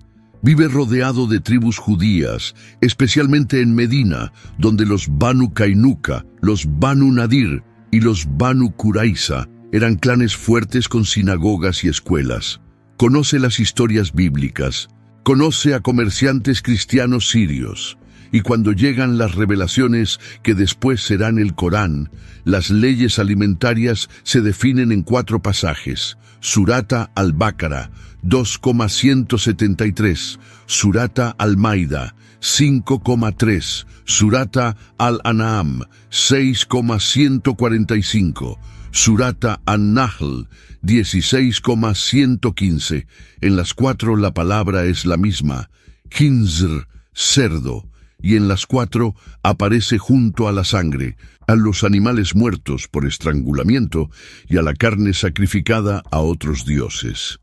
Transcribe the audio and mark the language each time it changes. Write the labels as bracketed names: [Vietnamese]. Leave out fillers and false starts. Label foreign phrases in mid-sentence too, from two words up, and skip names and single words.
[Spanish] Vive rodeado de tribus judías, especialmente en Medina, donde los Banu Kainuka, los Banu Nadir y los Banu Qurayza eran clanes fuertes con sinagogas y escuelas. Conoce las historias bíblicas, conoce a comerciantes cristianos sirios, y cuando llegan las revelaciones que después serán el Corán, las leyes alimentarias se definen en 4 pasajes. Surata al-Baqara, 2,173, Surata al-Maida, 5,3, Surata al-An'am, 6,145, Surata an-Nahl, 16,115. En las 4 la palabra es la misma, Khinzr, cerdo, y en las 4 aparece junto a la sangre, a los animales muertos por estrangulamiento y a la carne sacrificada a otros dioses.